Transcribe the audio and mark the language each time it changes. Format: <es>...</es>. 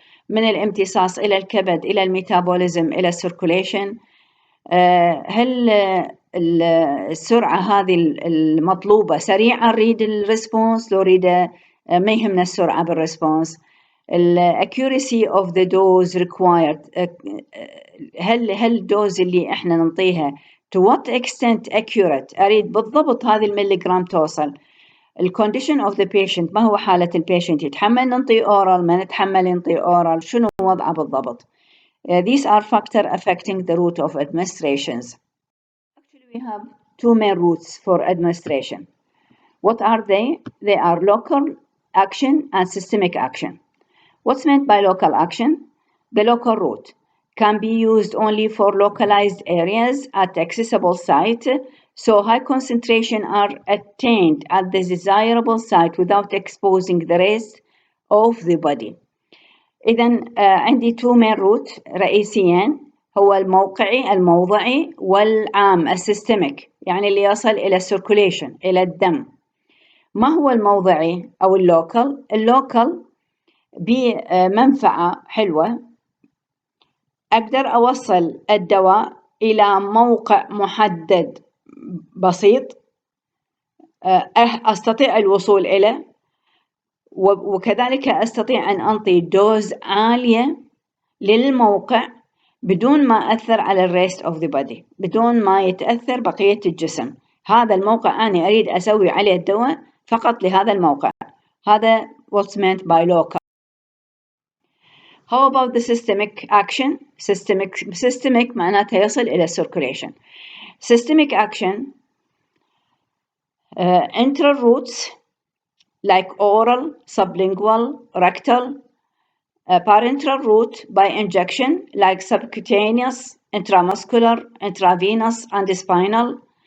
<ar>من الامتصاص إلى الكبد إلى الميتابوليزم إلى السيركوليشن؟ هل السرعة هذه المطلوبة سريعة نريد الريسبونس لو نريد ما يهمنا السرعة بالريسبونس؟</ar> <en>accuracy of the dose required،</en> <ar>هل الدوز اللي احنا نعطيها</ar> <en>to what extent accurate،</en> <ar>اريد بالضبط هذه المليغرام توصل. الكونديشن</ar> <en>of the patient،</en> <ar>ما هو حالة البيشنت، يتحمل ننطي oral، ما نتحمل ننطي oral، شنو وضعه بالضبط.</ar> <en>These are factors affecting the route of administrations. Actually, we have two main routes for administration. What are they? They are local action and systemic action. What's meant by local action? The local route can be used only for localized areas at accessible site, so high concentration are attained at the desirable site without exposing the rest of the body.</en> <ar>إذن عندي</ar> <en>two main route</en> <ar>رئيسيين، هو الموضعي والعام السيستميك، يعني اللي يصل إلى السيركوليشن إلى الدم. ما هو الموضعي أو اللوكال؟ اللوكال بمنفعة حلوة، أقدر أوصل الدواء إلى موقع محدد بسيط، أستطيع الوصول إليه، وكذلك أستطيع أن أنطي دوز عالية للموقع بدون ما أثر على الريست أوف ذا بودي، بدون ما يتأثر بقية الجسم. هذا الموقع أنا أريد أسوي عليه الدواء فقط لهذا الموقع. هذا</ar> <en>what's meant by local. How about the systemic action?</en> <ar>Systemic معناتها يصل إلى circulation.</ar> <en>Systemic action enteral routes like oral, sublingual, rectal, parenteral route by injection like subcutaneous, intramuscular, intravenous, and spinal.</en>